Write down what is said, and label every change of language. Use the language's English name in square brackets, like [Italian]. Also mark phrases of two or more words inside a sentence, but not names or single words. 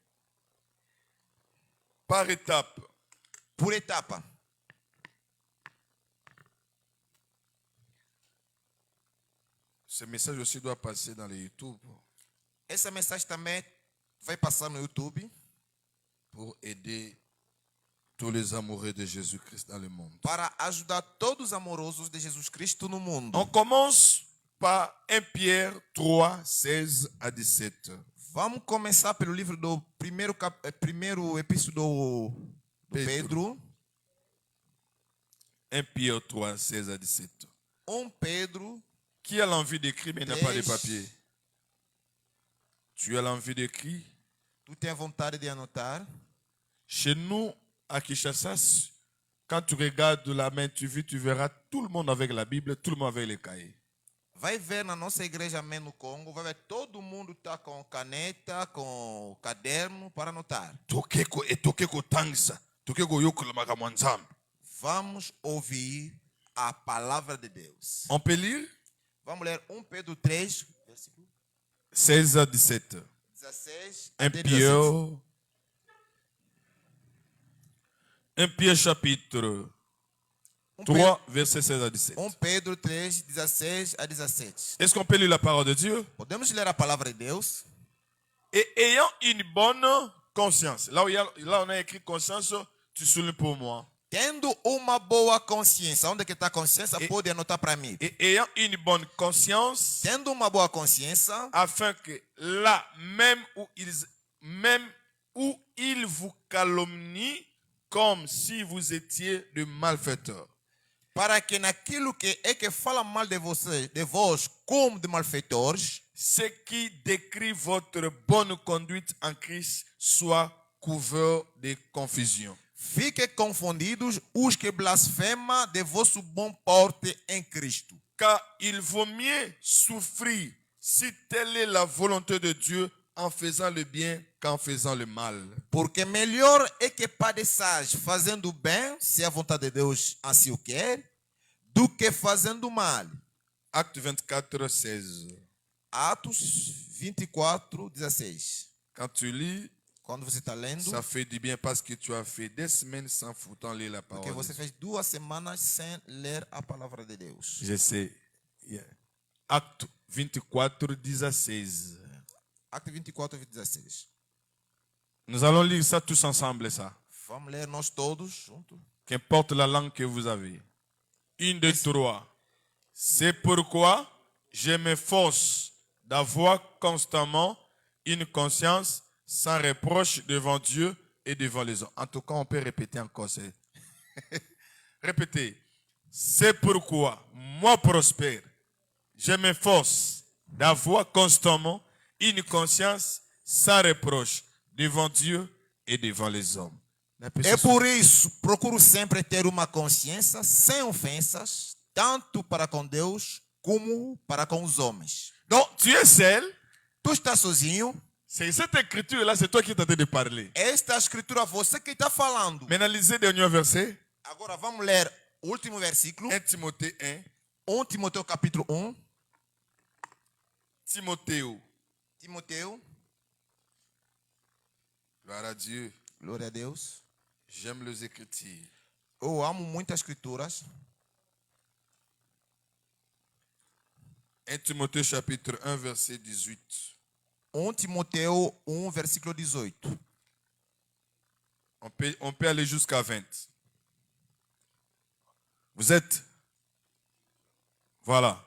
[French] par étapes. [Portuguese] por etapa. [French] Ce message aussi doit passer dans le YouTube [Portuguese] Essa mensagem também vai passar no YouTube [French] pour aider tous les amoureux de Jésus-Christ dans le monde. [Portuguese] para ajudar todos os amorosos de Jesus Cristo no mundo. [French] On commence par 1 Pierre 3, 16 à 17. [Portuguese] Vamos começar pelo livro do primeiro epístola do Pedro. [French] 1 Pierre 3, 16 à 17. [Portuguese] Pedro. [French] Qui a l'envie d'écrire mais n'a pas de 10. papier? Tu as l'envie d'écrire? [Portuguese] Tu tem vontade de anotar? [French] Chez nous, à Kinshasa, quand tu regardes la main, tu verras tout le monde avec la Bible, tout le monde avec les cahiers. [Portuguese] Vai ver na nossa igreja Amém no Congo, vai ver todo mundo tá com caneta, com caderno para anotar. [Lingala] Tokeko et tokeko tangsa. Tokeko yokola makambo ya Nzambe. [Portuguese] Vamos ouvir a palavra de Deus. [French] On peut lire? [Portuguese] Vamos ler 1 Pedro 3, versículo [French] 16 à 17. [Portuguese] 16 1 até 17. [French] Pierre. 1 Pierre chapitre 3, verset 16 à 17. [Portuguese] 1 Pedro 3, 16 a 17. [French] Est-ce qu'on peut lire la parole de Dieu? [Portuguese] Podemos ler a palavra de Deus? [French] Et ayant une bonne conscience. Là on a écrit conscience, tu soulignes pour moi. [Portuguese] Tendo uma boa consciência. Onde que está a consciência? E- Pode anotar para mim. [French] Et ayant une bonne conscience, [Portuguese] Tendo uma boa consciência, [French] afin que là, même où ils vous calomnient, comme si vous étiez de malfaiteurs. [Portuguese] para que naquilo que é que fala mal de vocês, de vós, como de malfeitores, [French] Ce qui décrit votre bonne conduite en Christ soit couvert de confusion. [Portuguese] fiquem confundidos os que blasfemam de vosso bom porte em Cristo. [French] Car il vaut mieux souffrir, si telle est la volonté de Dieu, en faisant le bien qu'en faisant le mal. [Portuguese] Porque melhor é que Pai de sage fazendo o bem, se a vontade de Deus assim o quer, do que fazendo o mal. [French] Acte 24, 16. [Portuguese] Atos 24, 16. [French] Quand tu lis, [Portuguese] Quando você está lendo, [French] ça fait du bien parce que tu as fait des semaines sans pourtant lire la [Portuguese] porque [French] parole. [Portuguese] você fez 2 semanas sem ler a palavra de Deus. [French] Je sais. Yeah. Acte 24, 16. Acte 24, 16. Nous allons lire ça tous ensemble, ça. [Portuguese] Vamos ler nós todos juntos. [French] Qu'importe la langue que vous avez. 1, 2, 3. C'est pourquoi je m'efforce d'avoir constamment une conscience sans reproche devant Dieu et devant les hommes. En tout cas, on peut répéter encore. Répétez. C'est pourquoi moi prospère. Je m'efforce d'avoir constamment une conscience sans reproche devant Dieu et devant les hommes. [Portuguese] É por isso, procuro sempre ter uma consciência sem ofensas, tanto para com Deus como para com os homens. [French] Donc, tu es seul. [Portuguese] Tu estás sozinho. [French] C'est cette écriture-là, c'est toi qui es en train de parler. [Portuguese] Esta escritura, você que está falando. [French] Maintenant, lisez le dernier verset. [Portuguese] Agora vamos ler o último versículo. [French] 1 Timothée 1. [Portuguese] 1 Timoteu capítulo 1. [French] Timothée. Gloire à Dieu. [Portuguese] Glória a Deus. [French] J'aime les écritures. [Portuguese] Eu amo muitas escrituras. [French] 1 Timothée chapitre 1 verset 18. [Portuguese] 1 Timoteu 1, versículo 18. [French] On peut aller jusqu'à 20. Vous êtes? Voilà.